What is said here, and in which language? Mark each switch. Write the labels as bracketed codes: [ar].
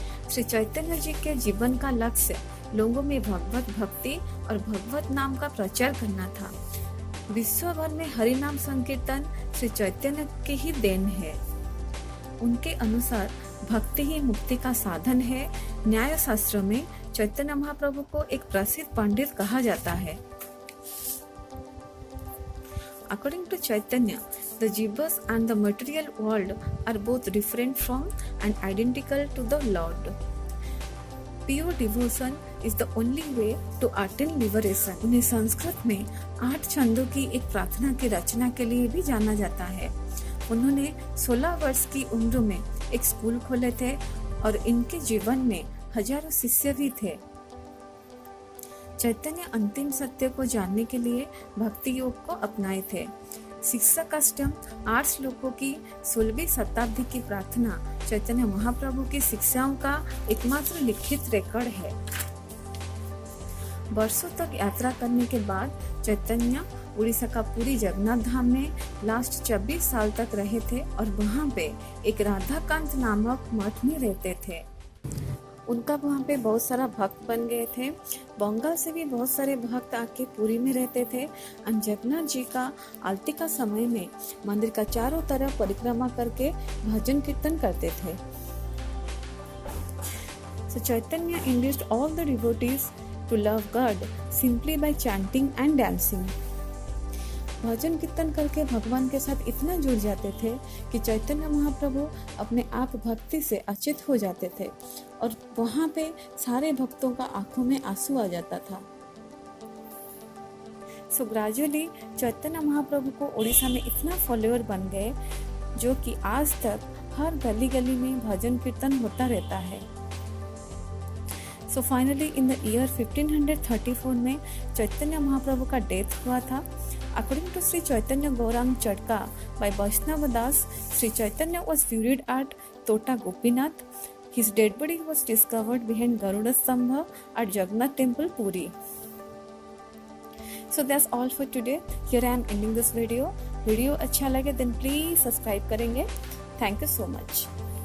[hi] श्री चैतन्य जी के जीवन का लक्ष्य लोगों में भगवत भक्ति और भगवत नाम का प्रचार करना था। विश्व भर में हरि नाम संकीर्तन श्री चैतन्य के ही देन है। उनके अनुसार भक्ति ही मुक्ति का साधन है। न्याय शास्त्र में चैतन्य महाप्रभु को एक प्रसिद्ध पंडित कहा जाता है। [en] According to Chaitanya, the jivas and the material world are both different from and identical to the Lord. Pure devotion is the only way to attain liberation. [hi] उन्हें संस्कृत में 8 छंदों की एक प्रार्थना की रचना के लिए भी जाना जाता है। उन्होंने 16 वर्ष की उम्र में एक स्कूल खोले थे और इनके जीवन में हजारों शिष्य भी थे। चैतन्य अंतिम सत्य को जानने के लिए भक्ति योग को अपनाए थे। शिक्षा कष्टम 8 श्लोकों की 16वीं शताब्दी की प्रार्थना चैतन्य महाप्रभु की शिक्षाओं का एकमात्र लिखित रिकॉर्ड है। वर्षों तक यात्रा करने के बाद चैतन्य उड़ीसा का पुरी जगन्नाथ धाम में लास्ट 26 साल तक रहे थे और वहाँ पे एक राधाकांत नामक मठ में रहते थे। उनका वहाँ पे बहुत सारा भक्त बन गए थे। बंगाल से भी बहुत सारे भक्त आके पुरी में रहते थे। जगन्नाथ जी का आरती का समय में मंदिर का चारों तरफ परिक्रमा करके भजन कीर्तन करते थे। [en] So Chaitanya induced all the devotees to love God simply by chanting and dancing. [hi] भजन कीर्तन करके भगवान के साथ इतना जुड़ जाते थे कि चैतन्य महाप्रभु अपने आप भक्ति से अचेत हो जाते थे और वहाँ पे सारे भक्तों का आंखों में आंसू आ जाता था। [en] so gradually [hi] चैतन्य महाप्रभु को उड़ीसा में इतना फॉलोअर बन गए जो कि आज तक हर गली गली में भजन कीर्तन होता रहता है। [en] so finally in the year [hi] 1534 में चैतन्य महाप्रभु का डेथ हुआ था। [en] According to Sri Chaitanya Gaurang Chadka by Vaishnava Das, Sri Chaitanya was buried at Tota Gopinath. His dead body was discovered behind Garuda Stambha at Jagannath Temple, Puri. So that's all for today. Here I am ending this video. Video [hi] अच्छा लगे [en] then please subscribe करेंगे. Thank you so much.